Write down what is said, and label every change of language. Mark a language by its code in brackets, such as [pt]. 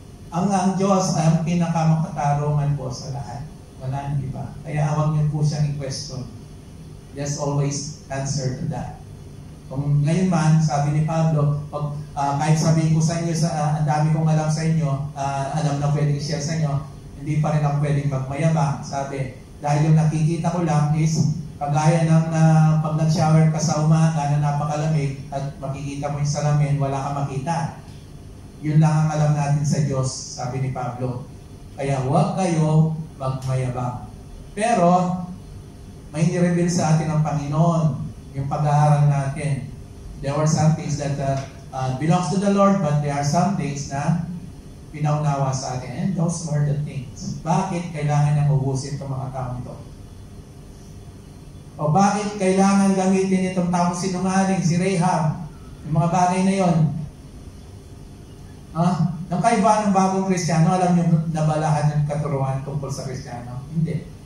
[tl] Ang Diyos ay ang pinakamakatarungan po sa lahat. Wala nang iba. Kaya huwag niyo po siyang i-question. [en] There's always answer to that. [tl] Kung ngayon man, sabi ni Pablo, kahit sabihin ko sa inyo, ang dami kong alam sa inyo, alam na pwedeng i-share sa inyo, hindi pa rin ako pwedeng magmayabang. Sabi, dahil yung nakikita ko lang is, kagaya ng pag nag-shower ka sa umaga na napakalamig at makikita mo yung salamin, wala kang makita. Yun lang ang alam natin sa Diyos, sabi ni Pablo. Kaya huwag kayo magmayabang. Pero, may nireveal sa atin ng Panginoon, yung pag-aaral natin. [en] There were some things that belongs to the Lord, but there are some things [tl] na pinaunawa sa atin. [en] And those were the things. [tl] Bakit kailangan niyang ubusin itong mga taong ito? O bakit kailangan gamitin itong taong sinungaling, si Rahab? Yung mga bagay na yon. Ang kaibahan ng bagong Kristiyano, alam niyo nabalahan ng katuruan tungkol sa Kristiyano? Hindi.